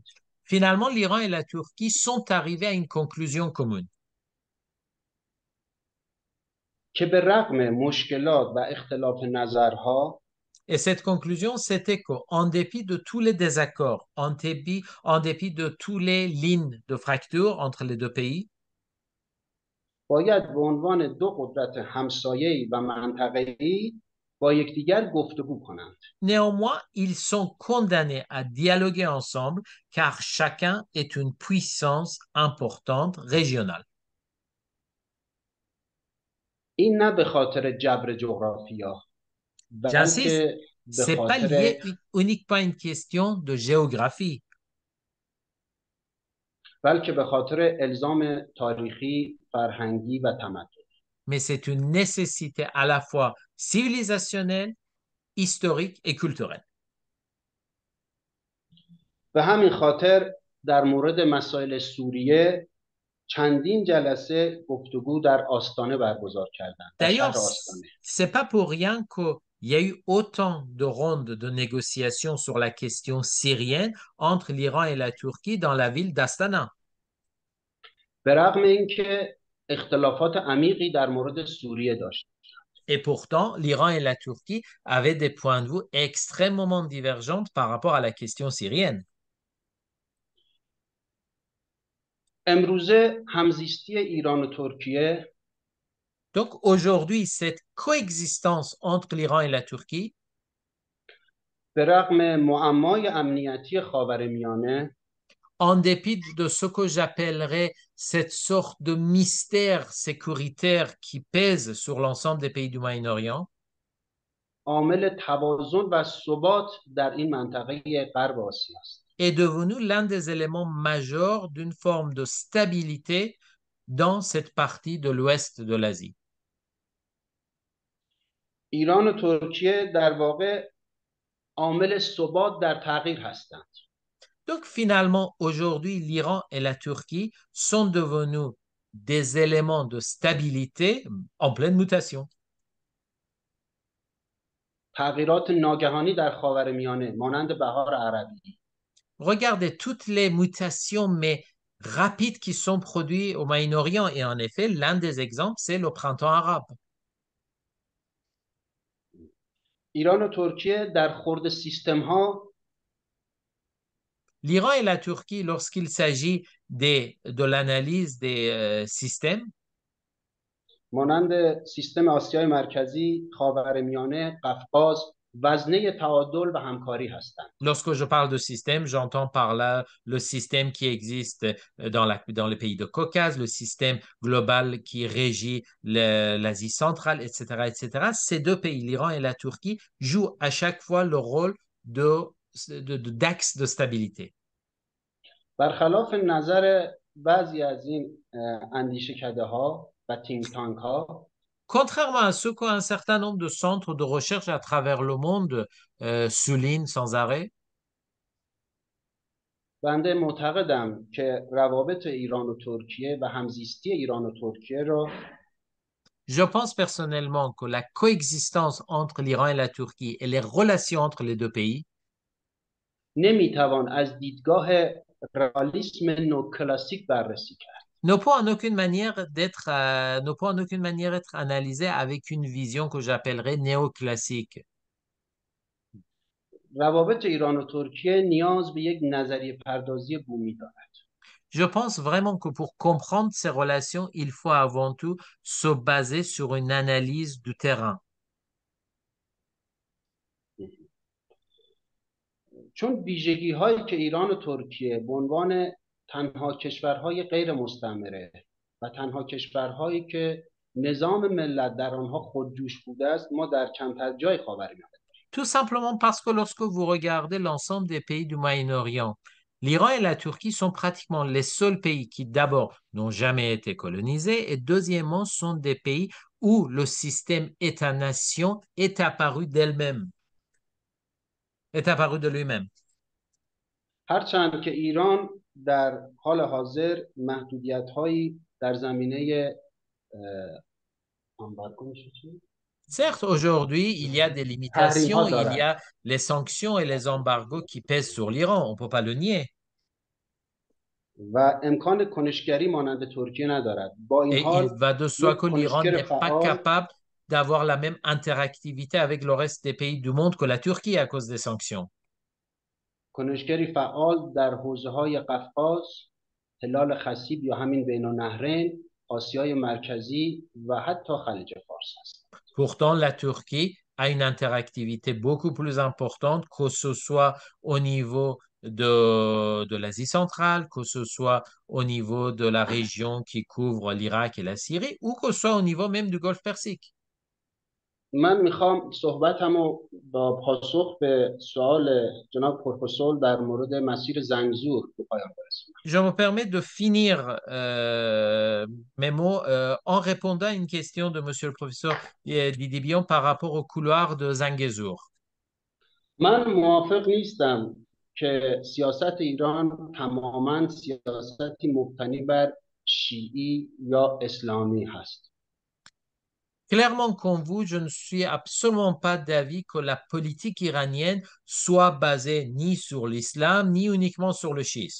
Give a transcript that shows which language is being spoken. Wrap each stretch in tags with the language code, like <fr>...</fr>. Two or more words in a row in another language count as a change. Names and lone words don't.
<fr>Finalement, l'Iran et la Turquie sont arrivés à une conclusion commune.</fr> <fa>که به رغم مشکلات و اختلاف نظرها</fa> <fr>Et cette conclusion, c'était qu'en dépit de tous les désaccords, en dépit de toutes les lignes de fracture entre les deux pays,</fr> <fa>باید به عنوان دو قدرت همسایه‌ای و منطقه‌ای با یکدیگر گفتگو کنند.</fa> <fr>néanmoins, ils sont condamnés à dialoguer ensemble car chacun est une puissance importante régionale.</fr> <fa>این نه به خاطر جبر جغرافیا</fa> <fr>J'insiste,</fr> <fa>بلکه به</fa> <fr>c'est pas</fr> <fa>خاطر</fa> <fr>lié uniquement à une question de géographie,</fr> <fa>بلکه به خاطر الزام تاریخی، فرهنگی و تمدن.</fa> <fr>mais c'est une nécessité à la fois civilisationnelle, historique et culturelle.</fr> <fa>به همین خاطر در مورد مسائل سوریه چندین جلسه گفتگو در آستانه برگزار کردند، در</fa> <fr>D'ailleurs,</fr> <fa>شهر آستانه.</fa> <fr>c'est pas pour rien qu'il y a eu autant de rondes de négociations sur la question syrienne entre l'Iran et la Turquie dans la ville d'Astana.</fr> <fa>به رغم اینکه اختلافات عمیقی در مورد سوریه داشت.</fa> <fr>Et pourtant, l'Iran et la Turquie avaient des points de vue extrêmement divergents par rapport à la question syrienne.</fr> <fa>امروزه همزیستی ایران و ترکیه</fa> <fr>Donc aujourd'hui, cette coexistence entre l'Iran et la Turquie,</fr> <fa>به رغم معمای امنیتی خاورمیانه</fa> <fr>en dépit de ce que j'appellerais cette sorte de mystère sécuritaire qui pèse sur l'ensemble des pays du Moyen-Orient,</fr> <fa>عامل توازن و ثبات در این منطقه غرب آسیا است.</fa> <fr>est devenu l'un des éléments majeurs d'une forme de stabilité dans cette partie de l'ouest de l'Asie.</fr> <fa>ایران و ترکیه در واقع عامل ثبات در تغییر هستند.</fa> <fr>Donc finalement, aujourd'hui, l'Iran et la Turquie sont devenus des éléments de stabilité en pleine mutation.</fr> <fa>تغییرات ناگهانی در خاورمیانه مانند بهار عربی.</fa> <fr>Regardez toutes les mutations, mais rapides, qui sont produites au Moyen-Orient. Et en effet, l'un des exemples, c'est le printemps arabe.</fr> <fa>ایران و ترکیه در خورد سیستم ها</fa> <fr>L'Iran et la Turquie, lorsqu'il s'agit de l'analyse des systèmes,</fr> <fa>مانند سیستم آسیای مرکزی، خاورمیانه، قفقاز وزنه تعادل و همکاری هستند.</fa> <fr>lorsque je parle de système, j'entends par là le système qui existe dans les pays de Caucase, le système global qui régit l'Asie centrale, etc., etc. Ces deux pays, l'Iran et la Turquie, jouent à chaque fois le rôle d'axe de stabilité.</fr> <fa>برخلاف نظر بعضی از این اندیشکده ها و</fa> <en>think tank</en> <fa>ها،</fa> <fr>Contrairement à ce qu'un certain nombre de centres de recherche à travers le monde soulignent sans arrêt,</fr> <fa>بنده معتقدم که روابط ایران و ترکیه و همزیستی ایران و ترکیه را</fa> <fr>je pense personnellement que la coexistence entre l'Iran et la Turquie et les relations entre les deux pays</fr> <fa>نمیتوان از دیدگاه رئالیسم نوکلاسیک بررسی کرد.</fa> <fr>ne peut en aucune manière être analysé avec une vision que j'appellerais néoclassique.</fr> <fa>روابط ایران و ترکیه نیاز به یک نظریه پردازی بومی دارد.</fa> <fr>Je pense vraiment que pour comprendre ces relations, il faut avant tout se baser sur une analyse du terrain.</fr> <fa>چون ویژگی هایی که ایران و ترکیه به عنوان تنها کشورهای غیر مستعمره و تنها کشورهایی که نظام ملت در آنها خودجوش بوده است، ما در کمتر جای خاورمیانه.</fa> <fr>Tout simplement parce que lorsque vous regardez l'ensemble des pays du Moyen-Orient, l'Iran et la Turquie sont pratiquement les seuls pays qui, d'abord, n'ont jamais été colonisés et, deuxièmement, sont des pays où le système État-nation est apparu d'elle-même, est apparu de lui-même.</fr> <fa>هرچند که ایران در حال حاضر محدودیت‌هایی در زمینه امبارگو میشه چی؟</fa> <fr>Certes, aujourd'hui, il y a des limitations, il y a les sanctions et les embargos qui pèsent sur l'Iran, on ne peut pas le nier.</fr> <fa>و امکان کنشگری مانند ترکیه ندارد. با این</fa> <fr>Et</fr> <fa>حال</fa> <fr>il va de soi que l'Iran</fr> <fa>کنشگر</fa> <fr>n'est pas</fr> <fa>فعال</fa> <fr>capable d'avoir la même interactivité avec le reste des pays du monde que la Turquie à cause des sanctions.</fr> <fa>کنشگری فعال در حوزه‌های قفقاز، هلال خصیب یا همین بین النهرین، آسیای مرکزی و حتی خلیج فارس است.</fa> <fr>Pourtant, la Turquie a une interactivité beaucoup plus importante, que ce soit au niveau de l'Asie centrale, que ce soit au niveau de la région qui couvre l'Irak et la Syrie, ou que ce soit au niveau même du Golfe Persique.</fr> <fa>من میخوام صحبتمو با پاسخ به سوال جناب پروفسور در مورد مسیر زنگزور به پایان برسونم.</fa> <fr>Je me permets de finir mes mots en répondant à une question de monsieur le professeur Didier Bion par rapport au couloir de Zangezur.</fr> <fa>من موافق نیستم که سیاست ایران تماما سیاستی مبتنی بر شیعی یا اسلامی هست.</fa> <fr>Clairement comme vous, je ne suis absolument pas d'avis que la politique iranienne soit basée ni sur l'islam, ni uniquement sur le chiisme.</fr>